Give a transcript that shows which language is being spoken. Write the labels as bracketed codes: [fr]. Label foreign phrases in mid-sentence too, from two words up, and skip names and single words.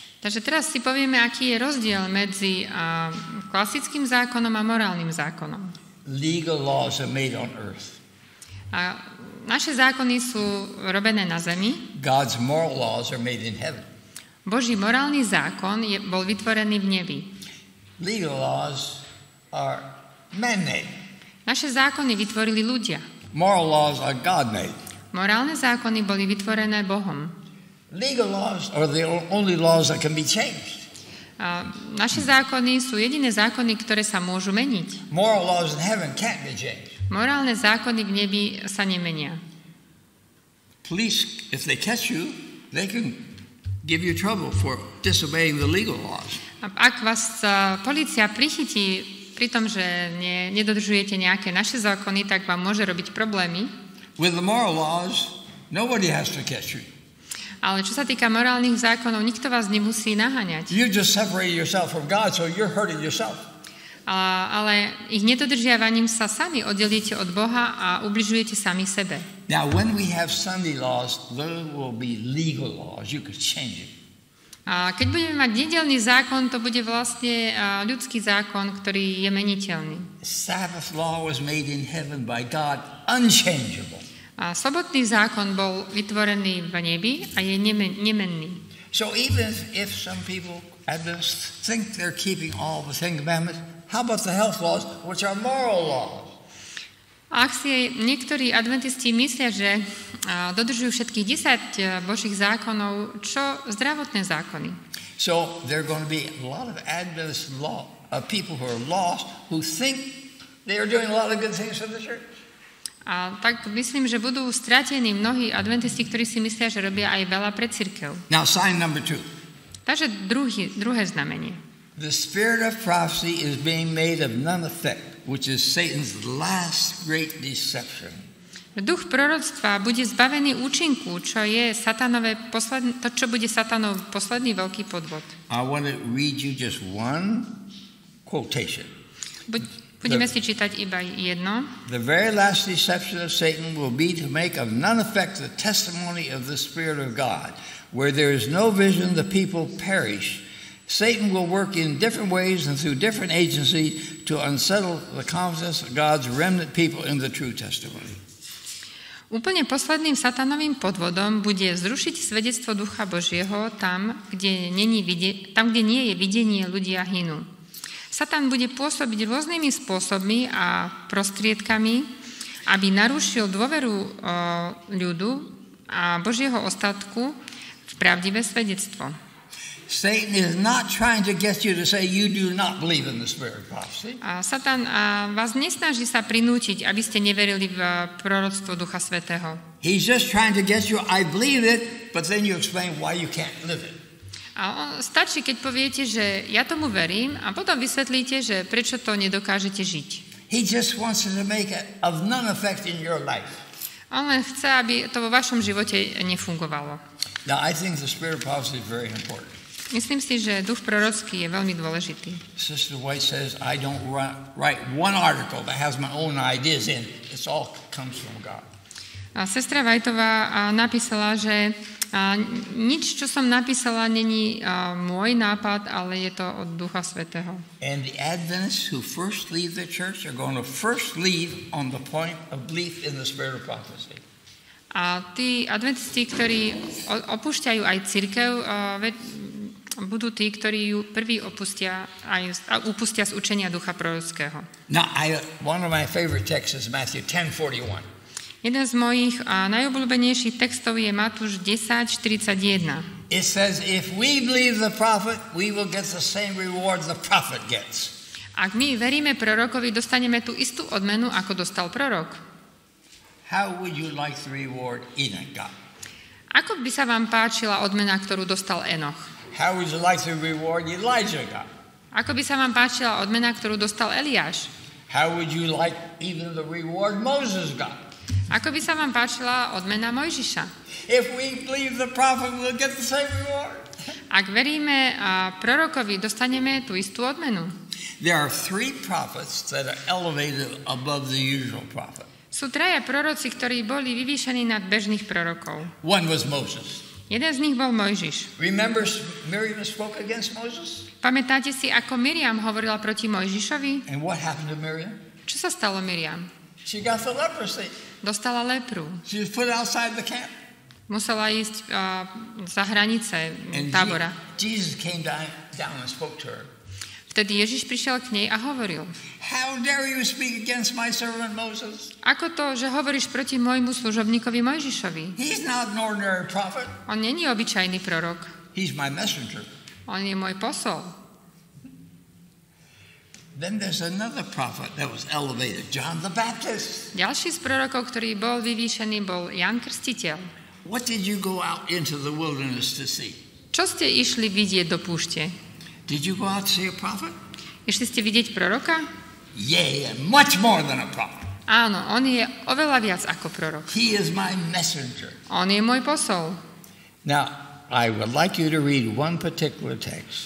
[sk] Takže teraz si povieme, aký je rozdiel medzi klasickým zákonom a morálnym zákonom. [en] Legal laws are made on earth. [sk] A naše zákony sú robené na zemi. [en] God's moral laws are made in heaven. [sk] Boží morálny zákon bol vytvorený v nebi. [en] Legal laws are man-made. [sk] Naše zákony vytvorili ľudia. [en] Moral laws are God-made. [sk] Morálne zákony boli vytvorené Bohom. [en] Legal laws are the only laws that can be changed. [sk] A naše zákony sú jediné zákony, ktoré sa môžu meniť. [en] Moral laws in heaven can't be changed. [sk] Morálne zákony v nebi sa nemenia. [en] Police, if they catch you, they can give you trouble for disobeying the legal laws. [sk] Ak vás polícia prichytí pri tom, že nedodržujete nejaké naše zákony, tak vám môže robiť problémy. [en] With the moral laws, nobody has to catch you. [sk] Ale čo sa týka morálnych zákonov, nikto vás nemusí naháňať. [en] You just separate yourself from God, so you're hurting yourself. [sk] Ale ich nedodržiavaním sa sami oddelíte od Boha a ubližujete sami sebe. [en] Now, when we have Sunday laws, those will be legal laws. You could change it. [sk] A keď budeme mať nedeľný zákon, to bude vlastne ľudský zákon, ktorý je meniteľný. [en] Sabbath law was made in heaven by God, unchangeable. [sk] A sobotný zákon bol vytvorený v nebi a je nemenný. [en] So even if some people Adventists think they're keeping all the Ten Commandments, how about the health laws, which are moral laws? [sk] A ak si niektorí adventisti myslia, že dodržujú všetkých 10 Božích zákonov, čo zdravotné zákony? [en] So there are going to be a lot of Adventist people who are lost who think they are doing a lot of good things for the church. [sk] A tak myslím, že budú stratení mnohí adventisti, ktorí si myslia, že robia aj veľa pre cirkev. [en] Now sign number 2. [sk] Takže druhé znamenie. [en] The spirit of prophecy is being made of none effect, which is Satan's last great deception. [sk] Duch proroctva bude zbavený účinku, čo je to, čo bude Satanov posledný veľký podvod. [en] I want to read you just one quotation. [sk] Budeme si čítať iba jedno. [en] The very last deception of Satan will be to make of none effect the testimony of the Spirit of God. Where there is no vision, the people perish. Satan will work in different ways and through different agencies to unsettle the confidence of God's remnant people in the true testimony. [sk] Úplne posledným satanovým podvodom bude zrušiť svedectvo Ducha Božieho tam, kde nie je videnie, ľudia hynú. Satan bude pôsobiť rôznymi spôsobmi a prostriedkami, aby narušil dôveru ľudu a Božieho ostatku v pravdivé svedectvo. [en] Satan is not trying to get you to say you do not believe in the spirit of prophecy. [sk] A Satan vás nesnaží sa prinútiť, aby ste neverili v proroctvo Ducha Svätého. [en] He's just trying to get you, I believe it, but then you explain why you can't live it. [sk] A stačí, keď poviete, že ja tomu verím a potom vysvetlíte, že prečo to nedokážete žiť. [en] He just wants to make it of none effect in your life. [sk] On len chce, aby to vo vašom živote nefungovalo. [en] Now, I think the spirit of prophecy is very important. [sk] Myslím si, že duch prorocký je veľmi dôležitý. [en] Sister White says, I don't write one article that has my own ideas in. It all comes from God. [sk] A sestra Whiteová napísala, že nič, čo som napísala, není môj nápad, ale je to od Ducha Svätého. [en] And the Adventists who first leave the church are going to first leave on the point of belief in the spirit of prophecy. [sk] A tí adventisti, ktorí opúšťajú aj cirkev, budú tí, ktorí ju prvý upustia z učenia ducha prorockého. [en] Now, one of my favorite texts is Matthew 10:41. [sk] Jeden z mojich najobľúbenejších textov je Matúš 10:41. [en] It says, if we believe the prophet, we will get the same reward the prophet gets. [sk] Ak my veríme prorokovi, dostaneme tú istú odmenu, ako dostal prorok. [en] How would you like the reward Enoch got? [sk] Ako by sa vám páčila odmena, ktorú dostal Enoch? [en] How would you like the reward Elijah got? [sk] Ako by sa vám páčila odmena, ktorú dostal Eliáš? [en] How would you like even the reward Moses got? [sk] Ako by sa vám páčila odmena Mojžiša? [en] If we believe the prophet, we'll get the same reward. [sk] Ak veríme prorokovi, dostaneme tú istú odmenu. [en] There are 3 prophets that are elevated above the usual prophet. [sk] Sú traja proroci, ktorí boli vyvýšení nad bežných prorokov. [en] One was Moses. [sk] Jeden z nich bol Mojžiš. [en] Remember Miriam spoke against Moses? [sk] Pamätáte si, ako Miriam hovorila proti Mojžišovi? [en] And what happened to Miriam? [sk] Čo sa stalo Miriam? [en] She got the leprosy. [sk] Dostala lepru. [en] She was put outside the camp. [sk] Musela ísť za hranice tábora. [en] Jesus came down and spoke to her. [sk] Vtedy Ježiš prišiel k nej a hovoril: [en] How dare you speak against my servant Moses? [sk] Ako to, že hovoríš proti môjmu služobníkovi Mojžišovi? [en] He's not an ordinary prophet. [sk] On není obyčajný prorok. [en] He's my messenger. [sk] On je môj posol. [en] Then there's another prophet that was elevated, John the Baptist. [sk] Ďalší z prorokov, ktorý bol vyvýšený, bol Jan Krstiteľ. [en] What did you go out into the wilderness to see? [sk] Čo ste išli vidieť do púšte? [en] Did you go out to see a prophet? [sk] Išli ste vidieť proroka? [en] Yeah, much more than a prophet. [sk] Áno, on je oveľa viac ako prorok. [en] He is my messenger. [sk] On je môj posol. [en] Now, I would like you to read one particular text.